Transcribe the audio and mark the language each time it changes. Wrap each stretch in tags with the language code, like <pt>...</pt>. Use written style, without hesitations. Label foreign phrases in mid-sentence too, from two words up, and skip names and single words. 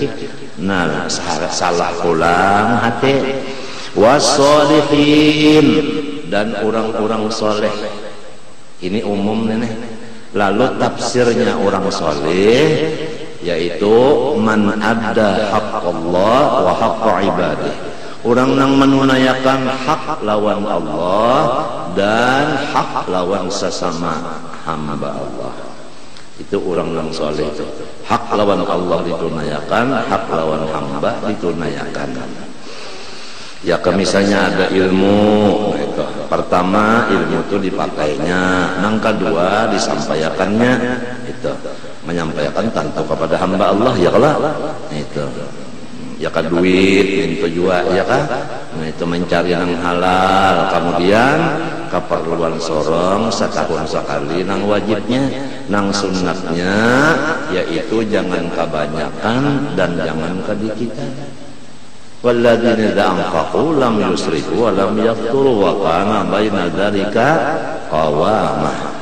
<bjn>Nah, salah pulang hati.</bjn> <id>Wassolihin, dan orang-orang soleh. Ini umum nih. Lalu tafsirnya orang soleh yaitu</id> <ar>من أدى حق الله وحق عباده.</ar> <bjn>Orang yang menunaikan hak lawan Allah dan hak lawan sesama hamba Allah.</bjn> <id>Itu orang yang soleh.</id> <bjn>Hak lawan Allah ditunaikan, hak lawan hamba ditunaikan.</bjn> <id>Ya misalnya ada ilmu, itu. Pertama ilmu itu dipakainya, yang kedua disampaikannya, itu menyampaikan tentu kepada hamba Allah, ya kalah, itu. Ya kan duit itu juga, ya kan, nah itu mencari yang halal.</id> <bjn>Kemudian keperluan sorong setahun sekali nang wajibnya, nang sunnatnya yaitu jangan kebanyakan dan jangan kedikitan.</bjn> <ar>والذين إذا أنفقوا لم يسرفوا ولم يقتروا وكان بين ذلك قواما.</ar>